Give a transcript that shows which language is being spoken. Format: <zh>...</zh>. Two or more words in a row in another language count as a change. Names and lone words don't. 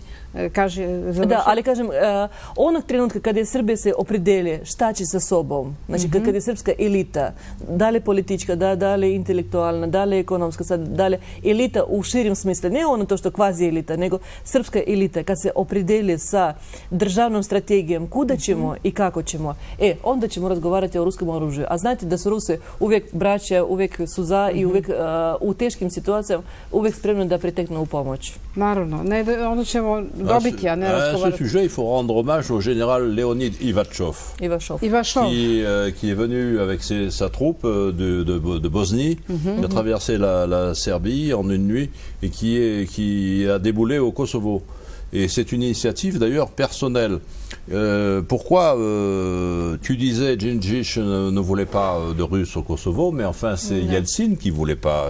<sr>Da, ali kažem, onog trenutka kada je Srbija se opredeli šta će sa sobom, znači kada je srpska elita, da li politička, da li intelektualna, da li ekonomska, da li elita u širim smislu, ne ono to što kvazi elita, nego srpska elita, kad se opredeli sa državnom strategijom kuda ćemo i kako ćemo, onda ćemo razgovarati o ruskom oružju. A znate da su Rusi uvijek braća, uvijek su za i uvijek u teškim situacijama uvijek spremni da priteknu u pomoć. Naravno, onda ćemo</sr> <fr>À ce sujet, il faut rendre hommage au général Leonid Ivachov, qui est venu avec sa troupe de Bosnie, qui a traversé la Serbie en une nuit et qui a déboulé au Kosovo. Et c'est une initiative d'ailleurs personnelle. Pourquoi tu disais Djindjic ne voulait pas de Russes au Kosovo, mais enfin c'est Yeltsin qui voulait pas.</fr>